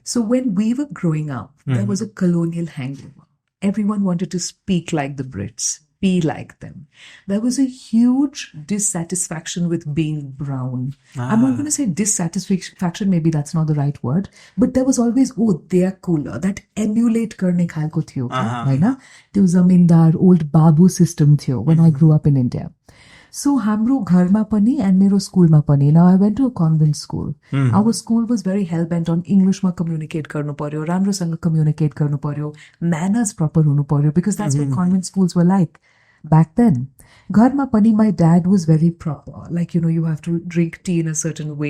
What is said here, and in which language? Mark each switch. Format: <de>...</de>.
<en>So when we were growing up, there was a colonial hangover. Everyone wanted to speak like the Brits, be like them. There was a huge dissatisfaction with being brown. I'm not going to say dissatisfaction, maybe that's not the right word, but there was always, oh, they're cooler.</en> <ne>That emulate गर्ने खालको थियो, हैन? त्यो जमिनदार</ne> <en>old babu system थियो when I grew up in India.</en> <ne>So हाम्रो घरमा पनि and मेरो स्कुलमा पनि.</ne> <en>Now I went to a convent school. Our school was very hell-bent on English</en> <ne>मा communicate गर्नु पर्यो, राम्रोसँग communicate गर्नु पर्यो, manners proper हुनु पर्यो,</ne> <en>because that's what convent schools were like back then.</en> <ne>घरमा पनि</ne> <en>my dad was very proper. Like, you know, you have to drink tea in a certain way.</en>